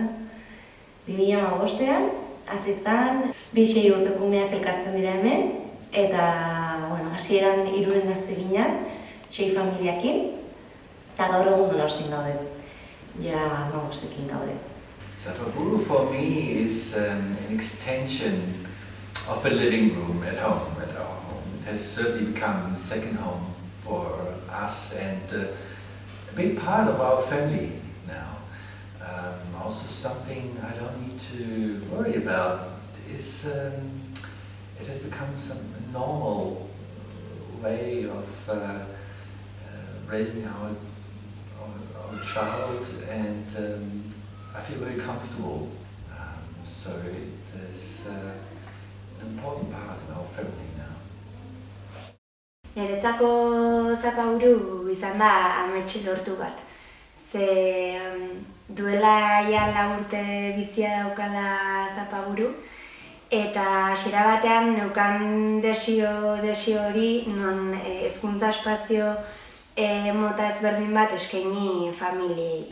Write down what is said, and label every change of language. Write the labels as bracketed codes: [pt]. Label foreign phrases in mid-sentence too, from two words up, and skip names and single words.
[eu] 2015ean hasi zen, 2-6 urteko umeak elkartzen dira hemen, eta hasieran 3 gazte ginen, 6 familiakin, eta gaur egun Donostian gaude. Ja 15ekin gaude. [en] Zapaburu for me is an extension of a living room at home, at our home. It has certainly become a second home for us and a big part of our family now. Also something I don't need to worry about is it has become some normal way of raising our child, and I feel very comfortable. So it is an important part in our family now. [eu] Niretzako Zapaburu izan da amets lortu bat. Ze duela ja 4 urte bizia daukala Zapaburu, eta hasiera batean neukan desio hori non hezkuntza espazio mota ezberdin bat eskaini familiei.